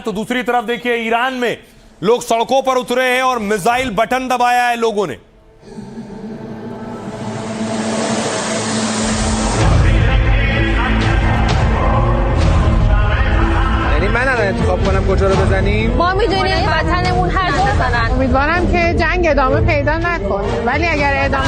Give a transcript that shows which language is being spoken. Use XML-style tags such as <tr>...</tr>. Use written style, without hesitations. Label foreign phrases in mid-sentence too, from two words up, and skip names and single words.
<hi>तो दूसरी तरफ देखिए ईरान में लोग सड़कों पर उतरे हैं और मिसाइल बटन दबाया है लोगों ने।</hi> <fa>یعنی من الان انتخاب کنم کجا رو بزنیم؟ ما میدونیم وطنمون هر جا بزنن. امیدوارم که جنگ ادامه پیدا نکنه، ولی اگر ادامه</fa>